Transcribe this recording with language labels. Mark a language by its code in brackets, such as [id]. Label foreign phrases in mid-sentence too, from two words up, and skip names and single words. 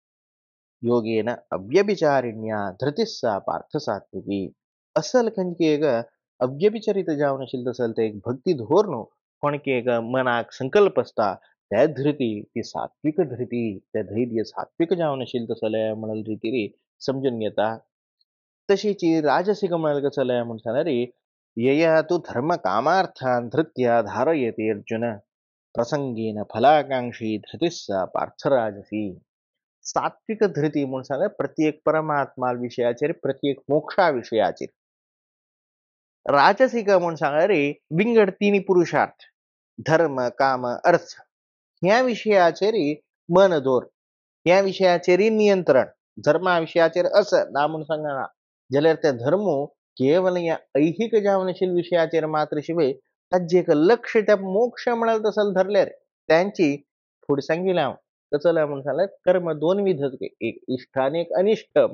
[sa] योगेन अव्यभिचारिण्या धृतिस्सा पार्थसात्विकी [kok] असल खंयची अव्यभिचरित जावन आशिल्लो तसल ते एक भक्ती धोरनो कोणके एक मनाक संकल्प असता त्या धृती ती सात्विक धृती त्या धैर्य सात्विक जावन आशिल्लो तसले म्हणाल रीती समजून घेता तशीची राजसिक म्हणाल कसले म्हणून सांगना रे [sa] यया तू धर्म कामार्थान धृत्या धारयते अर्जुन प्रसंगेन फलाकांक्षी धृतिस्सा पार्थराजसी [kok] सात्विक धृती म्हणून सांगा प्रत्येक परमात्मा विषयाचेर प्रत्येक मोक्षा विषयाचेर राजसिक म्हणून सांगा रे विंगड तिन्ही पुरुषार्थ धर्म काम अर्थ ह्या विषयाचेर मन दोर ह्या विषयाचेर नियंत्रण धर्मा विषयाचेर असं ना म्हणून सांगना जाल्यार ते धर्म केवळ या ऐहिक जावनशील विषयाचेर मात्र शिवाय ताजे एक लक्ष त्या मोक्ष म्हणाल तसल धरल्यार त्यांची फुडें सांगिले हांव कसं म्हणून सांगल्यार कर्म दोन विध एक इष्ट आणि एक अनिष्ट